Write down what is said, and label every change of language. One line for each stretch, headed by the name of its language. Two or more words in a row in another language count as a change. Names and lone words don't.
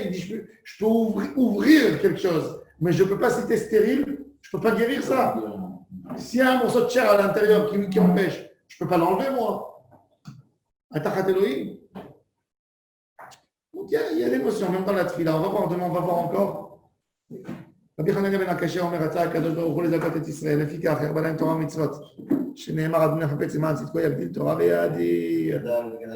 French: Il dit, je peux ouvrir quelque chose, mais je ne peux pas, si tu es stérile, je ne peux pas guérir ça. S'il y a un morceau de chair à l'intérieur qui empêche, je ne peux pas l'enlever, moi.
Hebrew: התחת אלהים.
French: Donc il y a l'émotion, même dans la tefila. On va voir demain, on va voir encore.
Hebrew: רבי חנניה בן עקשיא אומר, רצה הקדוש ברוך הוא לזכות את ישראל, לפיכך הרבה להם תורה ומצוות, שנאמר אדוני חפץ למען צדקו יגדיל תורה ויאדיר.